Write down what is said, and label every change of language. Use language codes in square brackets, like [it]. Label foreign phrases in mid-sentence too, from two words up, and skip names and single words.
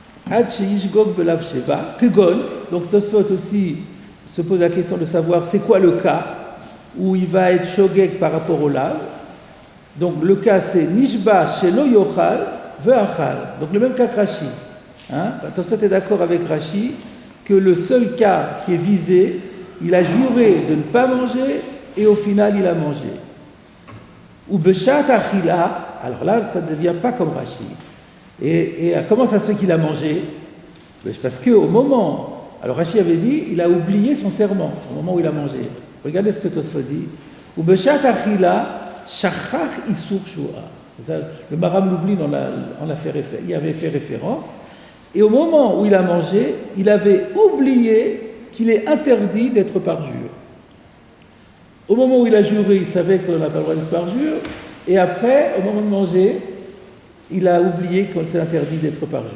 [he] עד שישגוג בלאו שבה כגון. [fr] Donc Tosfot aussi se pose la question de savoir c'est quoi le cas où il va être shogeg par rapport au lav. Donc le cas c'est [he] נשבע שלא יאכל ואכל. [fr] Donc le même cas que Rashi. Tosfot est d'accord avec Rashi que le seul cas qui est visé, il a juré de ne pas manger et au final il a mangé. [he] או בשעת אכילה, [fr] alors là ça ne devient pas comme Rashi. Et comment ça se fait qu'il a mangé? Parce qu'au moment, alors Rashi avait dit, il a oublié son serment au moment où il a mangé. Regardez ce que Tosfot dit. [he] או בשעת אכילה שכח איסור שבועה. [fr] Le Maram Lublin y avait fait référence. Et au moment où il a mangé, il avait oublié qu'il est interdit d'être parjure. Au moment où il a juré, il savait qu'on n'a pas le droit d'être parjure. Et après, au moment de manger, il a oublié qu'on s'est interdit d'être parjure.